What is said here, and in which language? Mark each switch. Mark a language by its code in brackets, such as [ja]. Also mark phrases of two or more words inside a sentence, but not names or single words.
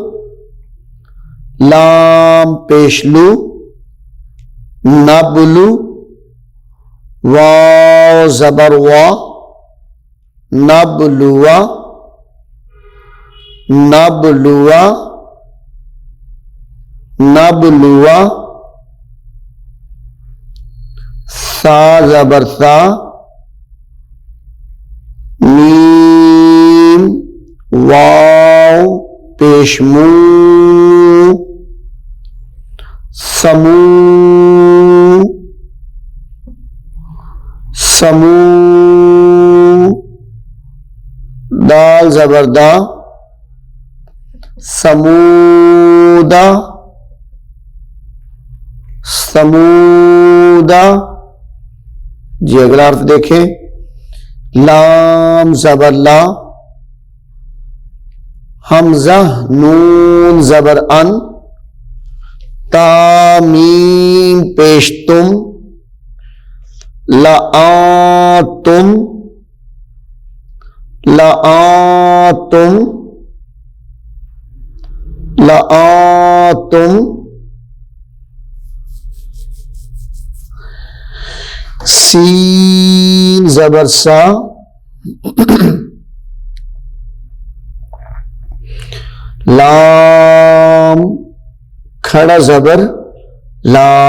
[ur] لام پیشلو، نبلو، واو زبر وا، نبلوا، نبلوا، نبلوا، سا زبر سا، میم واو پیشمو، سمو، سمو، دال زبر دا، سمودا، سمودا۔ جی اگلا حرف دیکھیں، لام زبر لا، حمزہ نون زبر ان، تا میم پیش تم، لآتم، لآتم، لآتم، سین زبر سا، لام کھڑا زبر لا،